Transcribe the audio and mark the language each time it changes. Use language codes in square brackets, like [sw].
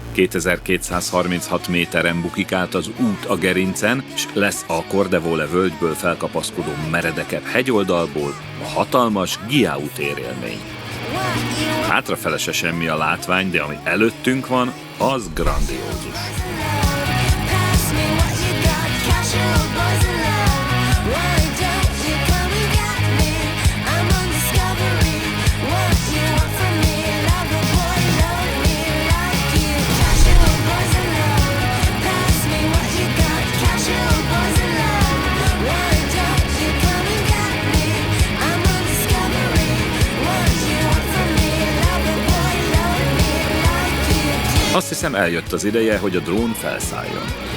[hu] 2236 méteren bukik át az út a gerincen, és lesz a Cordevole völgyből felkapaszkodó meredekebb hegyoldalból a hatalmas Ghiau térélmény. Hátrafele se semmi a látvány, de ami előttünk van, az grandiózus. [en] Pass me what you got. Casual boys alone, why don't you come and get me? I'm on discovery. What you want from me? Love a boy, love me like you. Casual boys alone, pass me what you got. Casual boys alone, why don't you come and get me? I'm on discovery. What you want from me? Love a boy, love me like you do. [hu] Azt hiszem, eljött az ideje, hogy a drón felszálljon.